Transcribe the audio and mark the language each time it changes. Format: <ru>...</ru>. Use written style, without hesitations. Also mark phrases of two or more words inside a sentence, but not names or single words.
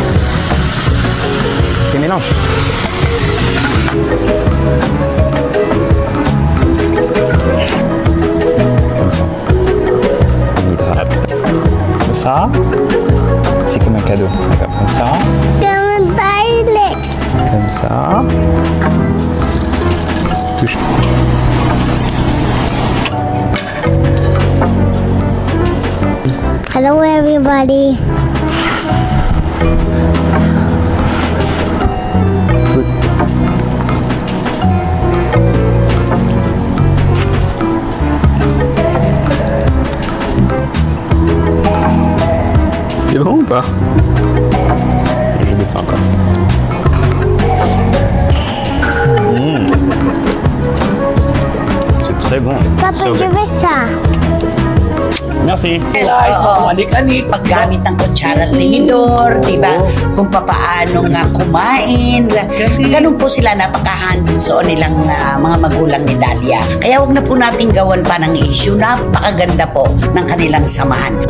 <fr>Ok, mélange. Comme ça. On hydrate. Ça, c'est comme un cadeau. D'accord, comme ça. Comme garlic. Comme ça. Touche.</fr> <en>Hello everybody. Good.</en> <fr>C'est bon ou pas? Je le fais encore. C'est très bon. Papa,</fr> <en>So</en> <fr>je</fr> <en>good.</en> <fr>veux ça. Merci.</fr> <en>Yes, Guys,</en> <tl>oo. mga anik-anik. Paggamit ng kutsara at tinidor, di ba? Kung papaano nga kumain. Ganun po sila, napaka-hands-on nilang mga magulang ni Dahlia. Kaya wag na po natin gawan pa ng issue. Napakaganda po ng kanilang samahan.</tl>